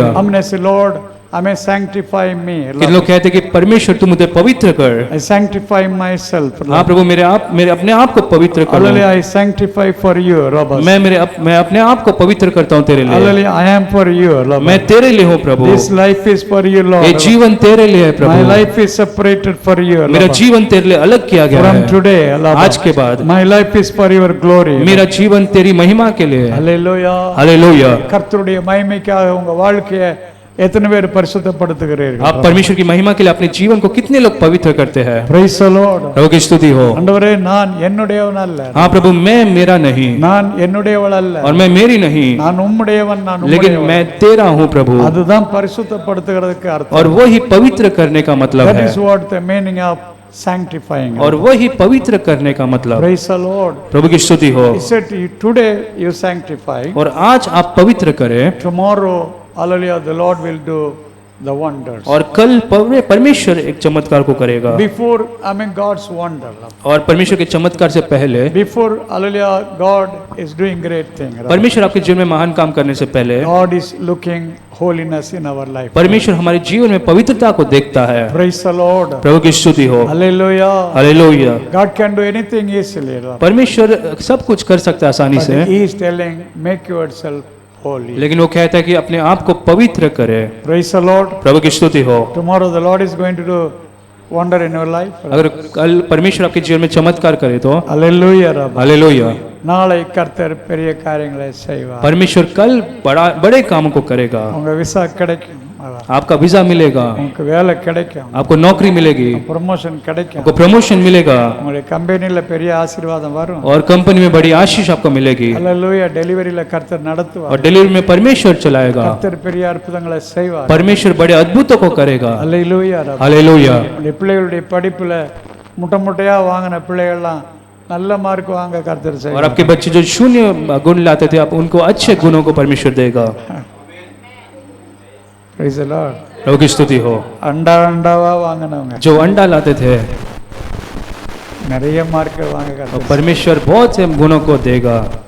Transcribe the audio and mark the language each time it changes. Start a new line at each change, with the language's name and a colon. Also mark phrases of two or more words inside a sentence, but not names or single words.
Hindi: हमने से लॉर्ड हमें
English: sanctify me.
Hindi: कितने लोग कहते हैं कि परमेश्वर तू मुझे पवित्र कर।
English: I sanctify myself.
Hindi: हाँ प्रभु, मेरे अपने आप को पवित्र कर।
English: Hallelujah. I sanctify for you, Rabbi.
Hindi: मैं अपने आप को पवित्र करता हूँ तेरे लिए।
English: Hallelujah. I am for you, Rabbi.
Hindi: मैं तेरे लिए हूँ प्रभु।
English: This life is for you, Lord.
Hindi: ये जीवन तेरे लिए है
English: My
Hindi: प्रभु।
English: life is separated for you,
Hindi: मेरा
English: Rabbi.
Hindi: जीवन तेरे लिए अलग किया गया
English: From
Hindi: है।
English: today, Rabbi.
Hindi: आज के बाद
English: My life is for your glory.
Hindi: मेरा जीवन तेरी महिमा के लिए है।
English: Hallelujah.
Hindi: हालेलुया।
Tamil: கர்த்தருடைய மகிமைக்காக உங்க வாழ்க்கையை எத்தனை பேர் பரிசுத்தப்படுத்துகிறீர்கள்?
Hindi: आप परमेश्वर की महिमा के लिए अपने जीवन को कितने लोग पवित्र करते हैं?
English: Praise the Lord.
Hindi: प्रभु की स्तुति हो।
Tamil: ஆண்டவரே, நான் என்னுடையவன் அல்ல,
Hindi: हाँ प्रभु, मैं मेरा नहीं
Tamil: நான் என்னுடையவள் அல்ல,
Hindi: और मैं मेरी नहीं,
Tamil: நான் உம்முடையவன், நான்
Hindi: लेकिन
Tamil: உம்முடையவன்.
Hindi: मैं तेरा हूँ प्रभु।
Tamil: அதுதான் பரிசுத்தப்படுத்துகிறதுக்கு அர்த்தம்.
Hindi: और वही पवित्र करने का मतलब
English: That
Hindi: है,
English: is what the meaning of sanctifying.
Hindi: और वही पवित्र करने का मतलब। Praise the Lord. प्रभु की स्तुति हो।
English: He said, today you sanctify,
Hindi: और आज आप पवित्र करें,
English: tomorrow, hallelujah, the Lord will do the wonders.
Hindi: और कल परमेश्वर एक चमत्कार को करेगा।
English: Before, I mean, God's wonder.
Hindi: और परमेश्वर के चमत्कार से पहले,
English: Before, hallelujah, God is doing great thing.
Hindi: परमेश्वर आपके जीवन में महान काम करने से पहले,
English: God is looking holiness in our life.
Hindi: परमेश्वर हमारे जीवन में पवित्रता को देखता है।
English: Praise the Lord.
Hindi: प्रभु की स्तुति हो।
English: Hallelujah.
Hindi: हालेलुया।
English: God can do anything easily.
Hindi: परमेश्वर सब कुछ कर सकता है आसानी
English: But
Hindi: से,
English: He is telling, make yourself holy.
Hindi: लेकिन वो कहता है कि अपने आप को पवित्र करे।
English: Praise the Lord.
Hindi: प्रभु की स्तुति हो।
English: Tomorrow the Lord is going to do wonder in your life.
Hindi: अगर कल परमेश्वर आपके जीवन में चमत्कार करे तो
English: Hallelujah. Rabbi.
Hindi: हालेलुया।
Tamil: நாளை கர்த்தர் பெரிய காரியங்களை செய்வார்.
Hindi: परमेश्वर कल बड़े कामों को करेगा।
Tamil: உங்க விசா கிடைக்கும்,
Hindi: आपका वीजा मिलेगा,
Tamil: உங்களுக்கு வேலை கிடைக்கும்,
Hindi: आपको नौकरी मिलेगी,
Tamil: ப்ரமோஷன் கிடைக்கும்,
Hindi: आपको प्रमोशन मिलेगा,
Tamil: உங்களுடைய கம்பெனில பெரிய ஆசீர்வாதம் வரும்.
Hindi: और कंपनी में बड़ी आशीष आपको मिलेगी,
Tamil: ஹalleluya. டெலிவரியில கர்த்தர் நடத்துவார்.
Hindi: और डिलीवरी में परमेश्वर चलाएगा।
Tamil: கர்த்தர் பெரிய அற்புதங்களை செய்வார்.
Hindi: परमेश्वर बड़े अद्भुतों को करेगा।
Tamil: ஹalleluya.
Hindi: हालेलुया।
Tamil: உங்களுடைய பிள்ளைகளுடைய படிப்புல முட்டையா வாங்கின பிள்ளைகள்லாம் நல்ல மார்க் வாங்க கர்த்தர்
Hindi: और
Tamil: செய்வார்.
Hindi: आपके बच्चे जो शून्य गुण लाते थे, आप उनको अच्छे गुणों को परमेश्वर देगा।
English: Praise the Lord.
Hindi: प्रभु की स्तुति हो।
Tamil: அண்டாவா வாங்கினவங்க
Hindi: जो अंडा लाते थे,
Tamil: நிறைய மார்க் வாங்க
Hindi: और परमेश्वर बहुत से गुणों को देगा।